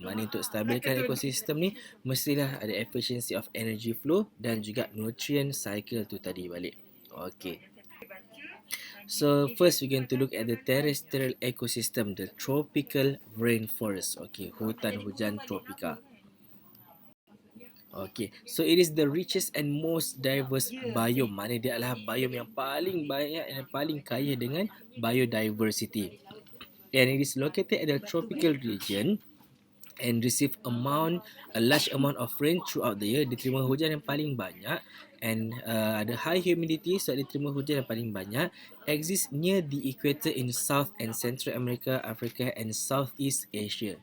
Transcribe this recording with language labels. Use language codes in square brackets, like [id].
[ms] Maksudnya untuk stabilkan ekosistem ni, mestilah ada [en] efficiency of energy flow [ms] dan juga nutrient cycle tu tadi balik. Okay. [en] So first we're going to look at the terrestrial ecosystem, the tropical rainforest. Okay, [ms] hutan hujan tropika. [en] Okay, so it is the richest and most diverse biome. [ms] Mana dia adalah biome yang paling banyak dan paling kaya dengan biodiversity. [en] And it is located at the tropical region and receive a large amount of rain throughout the year. [ms] Diterima hujan yang paling banyak, and ada [en] high humidity, [ms] so diterima hujan yang paling banyak. [en] Exists near the equator in South and Central America, Africa and Southeast Asia.